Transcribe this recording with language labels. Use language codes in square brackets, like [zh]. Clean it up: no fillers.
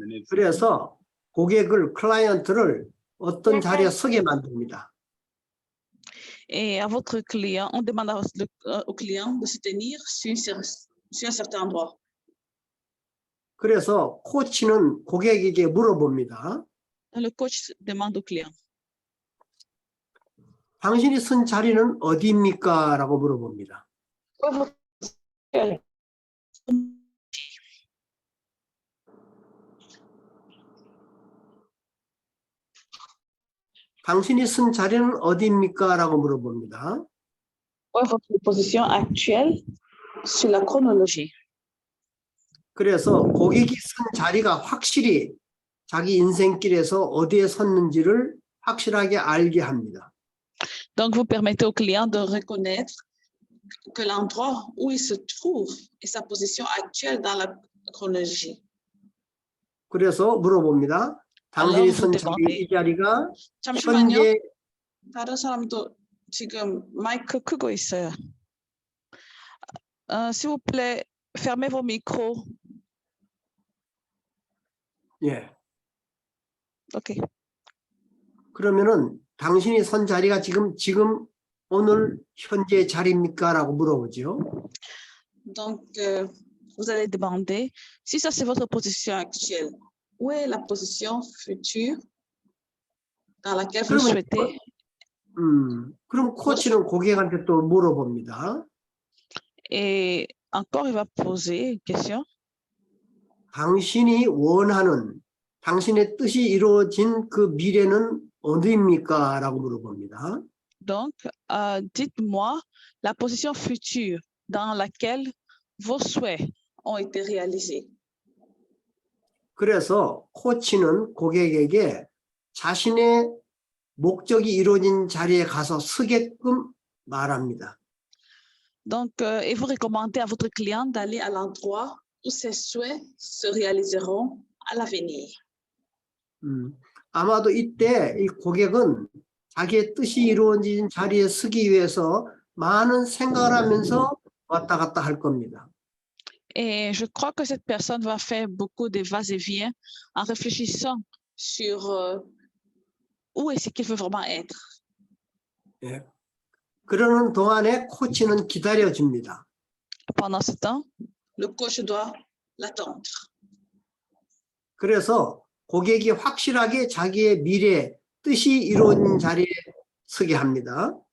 [ko] 그래서 고객을, 클라이언트를 어떤 자리에 서게 만듭니다. [fr] Et à votre client, on demande au client de se tenir sur un certain endroit. [ko] 그래서 코치는 고객에게 물어봅니다. [fr] Le coach demande au client. [ko] 당신이 선 자리는 어디입니까? 라고 물어봅니다. 당신이 선 자리는 어디입니까? 라고 물어봅니다. [fr] Quelle est votre position actuelle sur la chronologie? [ko] 그래서 고객이 선 자리가 확실히 자기 인생길에서 어디에 섰는지를 확실하게 알게 합니다. [fr] Donc, vous permettez au client de reconnaître que l'endroit où il se trouve est sa position actuelle dans la chronologie. [ko] 그래서 물어봅니다. 당신이 선 자리 이 자리가 잠시만요. 현재 다른 사람도 지금 마이크 끄고 있어요. [fr] S'il vous plaît, fermez vos micros. [ko] 예. OK. 그러면은 당신이 선 자리가 지금 오늘 현재 자리입니까? 라고 물어보죠. [fr] Donc, vous allez demander si ça c'est votre position actuelle. Où est la position future dans laquelle vous souhaitez? [ko] 그럼 코치는 고객한테 또 물어봅니다. [fr] Et encore, il va poser une question. [ko] 당신이 원하는 당신의 뜻이 이루어진 그 미래는 어디입니까? 라고 물어봅니다. [fr] Donc, dites-moi la position future dans laquelle vos souhaits ont été réalisés. [ko] 그래서 코치는 고객에게 자신의 목적이 이루어진 자리에 가서 서게끔 말합니다. [fr] Donc, et vous recommandez à votre client d'aller à l'endroit où ses souhaits se réaliseront à l'avenir. [ko] 아마도 이때 이 고객은 자기의 뜻이 이루어진 자리에 서기 위해서 많은 생각을 하면서 왔다 갔다 할 겁니다. [fr] Et je crois que cette personne va faire beaucoup de va-et-vient en réfléchissant sur où est-ce qu'il veut vraiment être. [ko] 예. 그러는 동안에 코치는 기다려줍니다. [fr] Pendant ce temps, le coach doit l'attendre. [ko] 그래서 고객이 확실하게 자기의 미래, 뜻이 이루어진 자리에 서게 합니다.